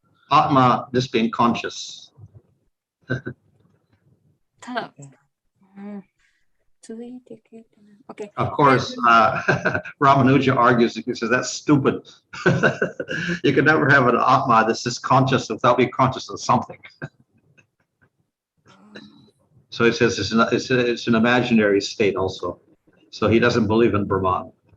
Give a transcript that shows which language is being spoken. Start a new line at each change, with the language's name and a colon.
English: Atma, just being conscious.
Japanese: ただ、続いていけてない。
English: Okay. Of course, Ramanuja argues, he says, that's stupid. You can never have an Atma that's just conscious without being conscious of something. So he says it's an imaginary state also. So he doesn't believe in Brahman.